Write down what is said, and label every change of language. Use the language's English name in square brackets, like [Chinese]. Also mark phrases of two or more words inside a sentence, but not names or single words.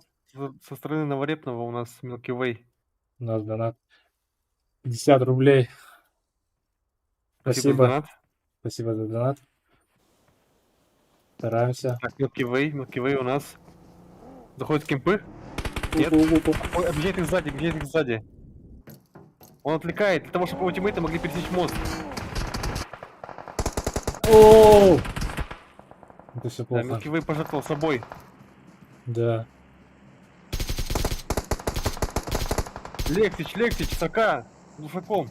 [Russian] со стороны Новорепного у нас Milky Way. У нас донат. 50 рублей. Спасибо за Спасибо. донат. Спасибо за донат. Стараемся. Так, Milky Way у нас. Заходит в кемпы. Нет. Пу-пу-пу-пу. Ой, объезжает их сзади, объезжает их сзади. Он отвлекает для того, чтобы его тиммейты могли пересечь мост. О! Это все Да, плохо. Milky Way пожертвовал собой. Да. Лектич, Сака, глушаком.